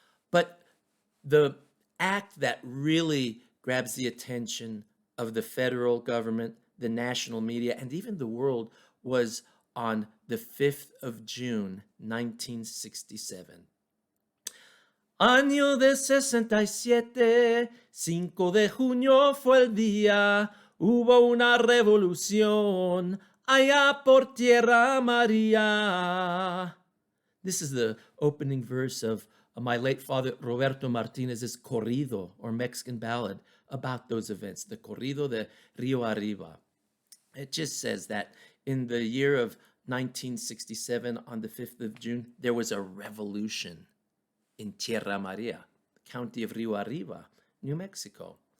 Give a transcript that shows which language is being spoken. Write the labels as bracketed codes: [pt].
[en] But the act that really grabs the attention of the federal government, the national media, and even the world was on the 5th of June, 1967. [es] Año de 67, 5 de junio fue el día, hubo una revolución allá por Tierra Amarilla. [en] This is the opening verse of my late father Roberto Martinez's corrido, or Mexican ballad, about those events, the Corrido de Rio Arriba. It just says that in the year of 1967, on the 5th of June, there was a revolution in Tierra Amarilla, county of Rio Arriba, New Mexico.